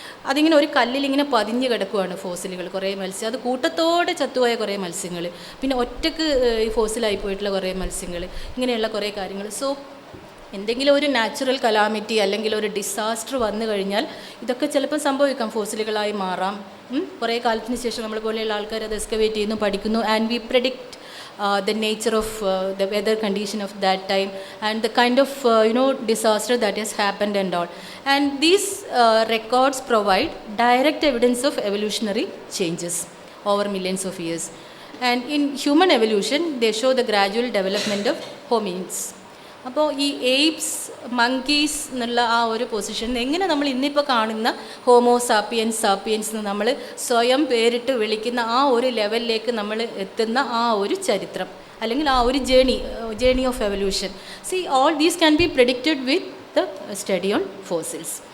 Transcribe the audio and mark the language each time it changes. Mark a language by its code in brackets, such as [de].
[ml] അതിങ്ങനെ ഒരു കല്ലിലിങ്ങനെ പതിഞ്ഞ് കിടക്കുവാണ് ഫോസിലുകൾ, കുറേ മത്സ്യം. അത് കൂട്ടത്തോടെ ചത്തുപോയ കുറേ മത്സ്യങ്ങൾ, പിന്നെ ഒറ്റക്ക് ഈ ഫോസിലായി പോയിട്ടുള്ള കുറേ മത്സ്യങ്ങൾ, ഇങ്ങനെയുള്ള കുറേ കാര്യങ്ങൾ. സോ എന്തെങ്കിലും ഒരു നാച്ചുറൽ കലാമിറ്റി അല്ലെങ്കിൽ ഒരു ഡിസാസ്റ്റർ വന്നു കഴിഞ്ഞാൽ ഇതൊക്കെ ചിലപ്പോൾ സംഭവിക്കാം, ഫോസിലുകളായി മാറാം. കുറേ കാലത്തിന് ശേഷം നമ്മൾ പോലെയുള്ള ആൾക്കാർ അത് എക്സ്കവേറ്റ് ചെയ്യുന്നു, പഠിക്കുന്നു, [en] And we predict the nature of the weather condition of that time and the kind of disaster that has happened and all. And these records provide direct evidence of evolutionary changes over millions of years. And in human evolution they show the gradual development of hominids. [ml] അപ്പോൾ ഈ apes, monkeys എന്നുള്ള ആ ഒരു position എങ്ങനെ നമ്മൾ ഇന്നിപ്പോൾ കാണുന്ന homo sapiens എന്ന് നമ്മൾ സ്വയം പേരിട്ട് വിളിക്കുന്ന ആ ഒരു ലെവലിലേക്ക് നമ്മൾ എത്തുന്ന ആ ഒരു ചരിത്രം അല്ലെങ്കിൽ ആ ഒരു [en] Journey of evolution. See all these can be predicted with the study on fossils.